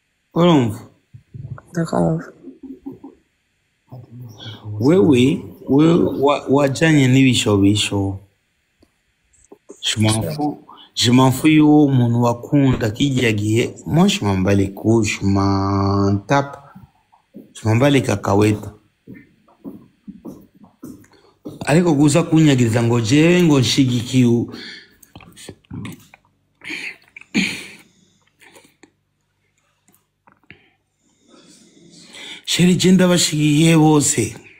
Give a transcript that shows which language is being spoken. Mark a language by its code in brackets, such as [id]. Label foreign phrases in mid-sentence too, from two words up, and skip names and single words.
[rn] urumva [fr] D'accord. [rn] wewe wajanye n'ibishobisho [fr] je m'en fous [rn] y'uwo umuntu wakunda kijya gihe [fr] moi je m'en bats les couilles je m'en tape je m'en bats les cacahuètes [rn] ariko guza kunyagiriza ngo jewe ngo nshigikiye sheri je ndabashigikiye bose